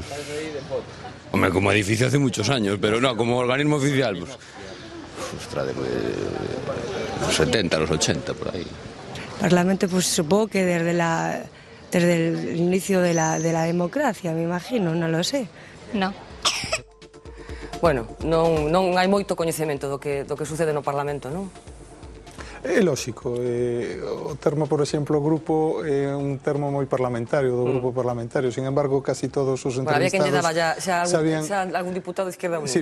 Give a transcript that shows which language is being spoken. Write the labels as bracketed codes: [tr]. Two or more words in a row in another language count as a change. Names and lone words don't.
[es] Hombre, como edificio hace muchos años, pero no, como organismo oficial, pues... Ostras, de los 70, los 80, por ahí. Parlamento, pues supongo que desde la desde el inicio de la democracia, me imagino, non lo sé. No. [gl] Bueno, non hai moito coñecemento do que sucede no Parlamento, non? É lógico, o termo, por exemplo, grupo é un termo moi parlamentario, do grupo parlamentario, [es] sin embargo, casi [gl] todos os entrevistados... Había quen lle daba xa algún diputado de Izquierda Unida.